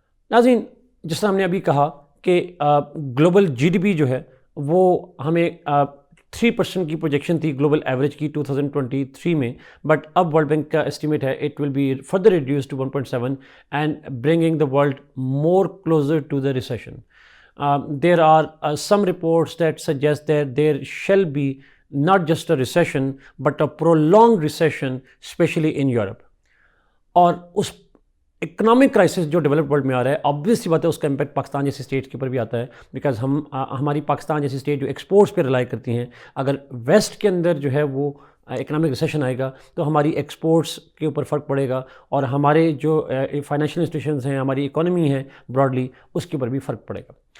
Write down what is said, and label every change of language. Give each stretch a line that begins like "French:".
Urdu: ناظرین جس طرح ہم نے ابھی کہا کہ گلوبل جی ڈی پی جو ہے وہ ہمیں 3% کی پروجیکشن تھی گلوبل ایوریج کی 2023 میں، بٹ اب ورلڈ بینک کا اسٹیمیٹ ہے
English: It will be further reduce to 1.7 and bringing the world more closer to the recession. There are some reports that suggest that there shall be not just a recession but a prolonged recession especially in Europe.
Urdu: اور اس economic crisis جو developed world میں آ رہا ہے obvious سی بات ہے اس کا impact Pakistan جیسی state کے اوپر بھی آتا ہے، بیکاز ہماری پاکستان جیسی اسٹیٹ جو ایکسپورٹس پہ ریلائی کرتی ہیں، اگر ویسٹ کے اندر جو ہے وہ اکنامک ریسیشن آئے گا تو ہماری ایکسپورٹس کے اوپر فرق پڑے گا، اور ہمارے جو فائنینشیل انسٹیٹیوشنز ہیں، ہماری اکانومی ہے براڈلی، اس کے اوپر بھی فرق پڑے گا.